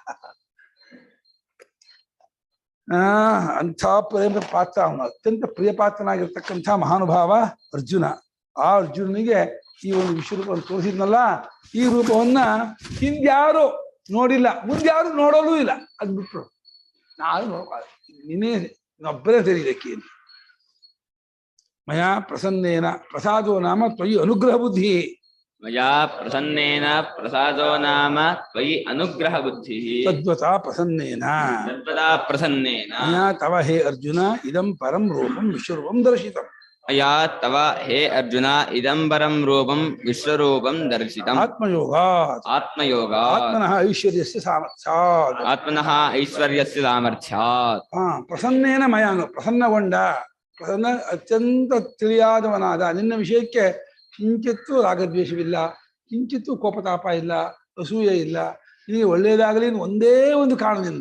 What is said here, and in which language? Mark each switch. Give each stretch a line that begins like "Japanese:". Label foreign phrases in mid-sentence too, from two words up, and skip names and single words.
Kannada: ಅಂಥ ಪ್ರೇಮ ಪಾತ್ರ, ಅವನು ಅತ್ಯಂತ ಪ್ರಿಯ ಪಾತ್ರನಾಗಿರ್ತಕ್ಕಂಥ ಮಹಾನುಭಾವ ಅರ್ಜುನ. ಆ ಅರ್ಜುನನಿಗೆ ಈ ಒಂದು ವಿಶ್ವರೂಪವನ್ನು ತೋರಿಸಿದ್ನಲ್ಲ, ಈ ರೂಪವನ್ನ ಹಿಂದ್ಯಾರು ನೋಡಿಲ್ಲ, ಮುಂದ್ಯಾರು ನೋಡೋಲ್ಲೂ ಇಲ್ಲ. ಅದು ಬಿಟ್ರು ನಾನು ನೋಡ್ಕೊಳ್ಳ, ನೀನೇ ಇನ್ನೊಬ್ಬರೇ ತೆರೀಲಿಕ್ಕೆ.
Sanskrit: ಮಯಾ ಪ್ರಸನ್ನೇನ ಪ್ರಸಾದೋ ನಾಮ ತ್ವಯಿ ಅನುಗ್ರಹ ಬುದ್ಧಿ. ಮಯಾ ಪ್ರಸನ್ನೇನ ಪ್ರಸಾದೋ ನಾಮ ತ್ವಯಿ ಅನುಗ್ರಹ ಬುದ್ಧಿ. ತದ್ವತಾ ಪ್ರಸನ್ನೇನ ತದ್ವತಾ ಪ್ರಸನ್ನೇನ ಮಯಾ ತವ ಹೇ ಅರ್ಜುನ ಇದಂ ಪರಂ ರೂಪಂ ವಿಶ್ವರೂಪಂ ದರ್ಶಿತಂ. ಮಯಾ ತವ ಹೇ ಅರ್ಜುನ ಇದಂ ಪರಂ ರೂಪಂ ವಿಶ್ವರೂಪಂ ದರ್ಶಿತಂ. ಆತ್ಮಯೋಗಾತ್ ಆತ್ಮಯೋಗಾತ್ ಆತ್ಮನಃ ಐಶ್ವರ್ಯಸ್ಯ ಸಾಮರ್ಥ್ಯಾತ್. ಆತ್ಮನಃ ಐಶ್ವರ್ಯಸ್ಯ ಸಾಮರ್ಥ್ಯಾತ್.
Kannada: ಪ್ರಸನ್ನೇನ ಮಯಾನು, ಪ್ರಸನ್ನಗೊಂಡ, ಪ್ರಸನ್ನ ಅತ್ಯಂತ ತಿಳಿಯಾದವನಾದ ನಿನ್ನ ವಿಷಯಕ್ಕೆ ಕಿಂಚಿತ್ತೂ ರಾಗದ್ವೇಷವಿಲ್ಲ, ಕಿಂಚಿತ್ತೂ ಕೋಪತಾಪ ಇಲ್ಲ, ಅಸೂಯೆ ಇಲ್ಲ. ನಿನಗೆ ಒಳ್ಳೇದಾಗಲಿ ಒಂದೇ ಒಂದು ಕಾರಣದಿಂದ.